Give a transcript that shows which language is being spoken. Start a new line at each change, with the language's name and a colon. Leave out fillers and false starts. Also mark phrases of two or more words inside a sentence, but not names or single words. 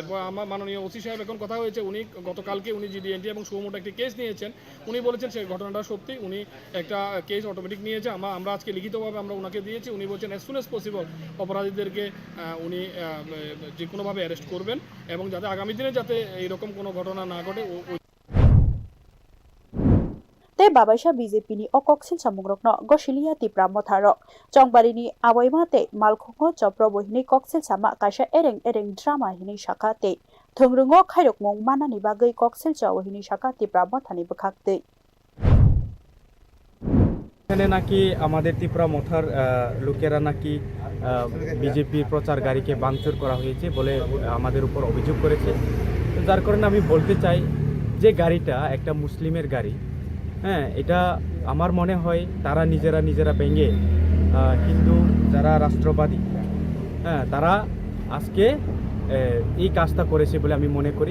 Bangla: আমার মাননীয় ওসি সাহেব এখন কথা হয়েছে, উনি গতকালকে উনি জিডিএনটি এবং সুমোটো একটি কেস নিয়েছেন। উনি বলেছেন সেই ঘটনাটা সত্যি, উনি একটা কেস অটোমেটিক নিয়েছে। আমরা আজকে লিখিতভাবে আমরা ওনাকে দিয়েছি। উনি বলছেন
English: as soon as possible
Bangla: অপরাধীদেরকে উনি যে কোনোভাবে অ্যারেস্ট করবেন এবং যাতে আগামী দিনে যাতে এইরকম কোনো ঘটনা না ঘটে।
Kok Borok: ते बाबाइसा बीजेपी अकक्सिल चामुंग्रकनो गसिलिया तिप्रा मथारो चंबारिनि आवाइमा ते मालखंगो चप्र बहिनै कक्सिल चामा काइसा एरें एरें ड्रामा हिनै शाखा ते थंरोंगो खायरकमं मानानि बागै कक्सिल चावहिनै शाखा तिप्रा मथानि बखाकते
Bangla: এখানে নাকি আমাদের ত্রিপুরা মথার লোকেরা নাকি বিজেপির প্রচার গাড়িকে ভাঙচুর করা হয়েছে বলে আমাদের উপর অভিযোগ করেছে। তো যার কারণে আমি বলতে চাই যে গাড়িটা একটা মুসলিমের গাড়ি, হ্যাঁ, এটা আমার মনে হয় তারা নিজেরা ভেঙে হিন্দু যারা রাষ্ট্রবাদী, হ্যাঁ, তারা আজকে এই কাজটা করেছে বলে আমি মনে করি।